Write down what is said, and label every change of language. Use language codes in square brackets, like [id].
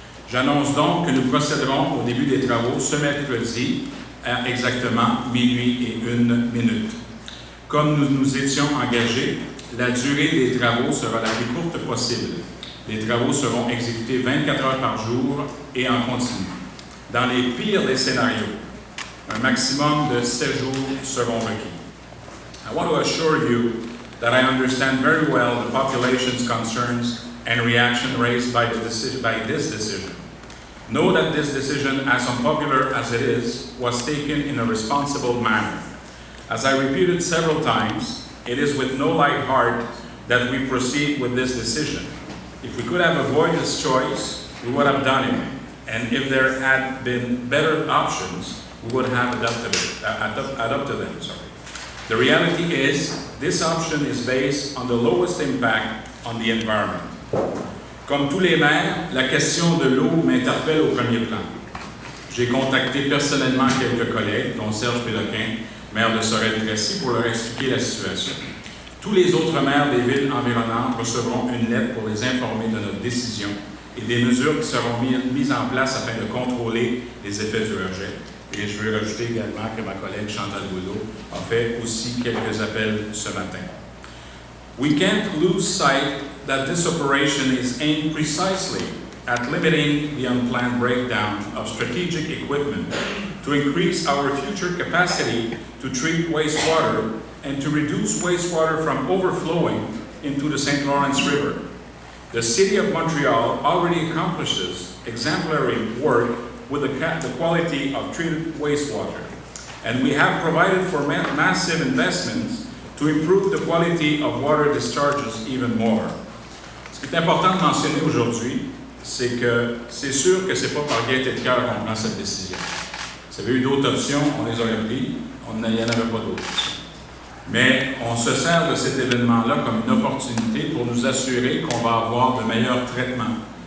[fr] J'annonce donc que nous procéderons au début des travaux ce mercredi à exactement minuit et 1 minute. Comme nous nous étions engagés, la durée des travaux sera la plus courte possible. Les travaux seront exécutés 24 heures par jour et en continu. Dans les pires des scénarios, un maximum de 7 jours seront requis. [en] I want to assure you that I understand very well the population's concerns and reaction raised by this decision. Know that this decision, as unpopular as it is, was taken in a responsible manner. As I repeated several times, it is with no light heart that we proceed with this decision. If we could have avoided this choice, we would have done it. And if there had been better options, we would have adopted them. The reality is, this option is based on the lowest impact on the environment. [fr] Comme tous les maires, la question de l'eau m'interpelle au premier plan. J'ai contacté personnellement quelques collègues, dont Serge Péloquin, maire de Sorel-Tracy, pour leur expliquer la situation. Tous les autres maires des villes environnantes recevront une lettre pour les informer de notre décision et des mesures qui seront mises en place afin de contrôler les effets du rejet. Et je veux rajouter également que ma collègue Chantal Boudreau a fait aussi quelques appels ce matin. [en] We can't lose sight that this operation is aimed precisely at limiting the unplanned breakdown of strategic equipment to increase our future capacity to treat wastewater and to reduce wastewater from overflowing into the St. Lawrence River. The City of Montreal already accomplishes exemplary work with the quality of treated wastewater, and we have provided for massive investments to improve the quality of water discharges even more. [fr] Ce qui est important de mentionner aujourd'hui, c'est que c'est sûr que c'est pas par gaieté de cœur qu'on prend cette décision. S'il y avait eu d'autres options, on les aurait pris, il n'y en avait pas d'autres. Mais on se sert de cet événement-là comme une opportunité pour nous assurer qu'on va avoir de meilleurs traitements.